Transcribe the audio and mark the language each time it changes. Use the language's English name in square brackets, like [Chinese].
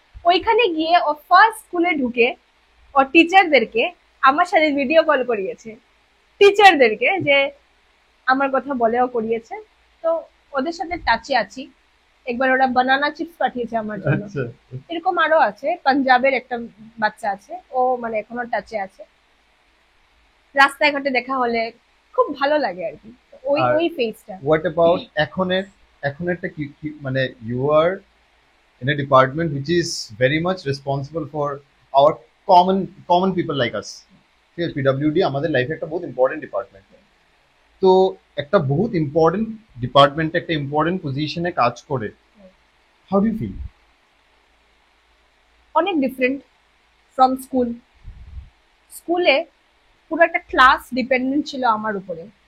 [Bangla] ওইখানে গিয়ে ও ফার্স্ট স্কুলে ঢুকে ওর টিচারদেরকে আমার সাথে ভিডিও কল করিয়েছে, টিচারদেরকে, যে আমার কথা বলেও করিয়েছে। তো ওদের সাথে টাচে আছি। একবার ওরা বানানা চিপস পাঠিয়েছে আমার জন্য। আচ্ছা, এরকম আরো আছে, পাঞ্জাবের একটা বাচ্চা আছে, ও মানে এখনো টাচে আছে। রাস্তায় ঘাটে দেখা হলে খুব ভালো লাগে আর কি, ওই আর ওই ফেজটা। [English] what about [Bangla] এখনেরটা কি মানে [English] You are in a department which is very much responsible for our common people like us. [Bangla] ঠিক আছে, পিডব্লিউডি আমাদের লাইফে একটা বহুত ইম্পর্টেন্ট ডিপার্টমেন্ট। তো একটা বহুত ইম্পর্টেন্ট ডিপার্টমেন্টে একটা ইম্পর্টেন্ট পজিশনে কাজ করে, [English] How do you feel? [Bangla] অনেক ডিফারেন্ট ফ্রম স্কুল। স্কুলে পুরো একটা ক্লাস ডিপেন্ডেন্ট ছিল আমার উপরে।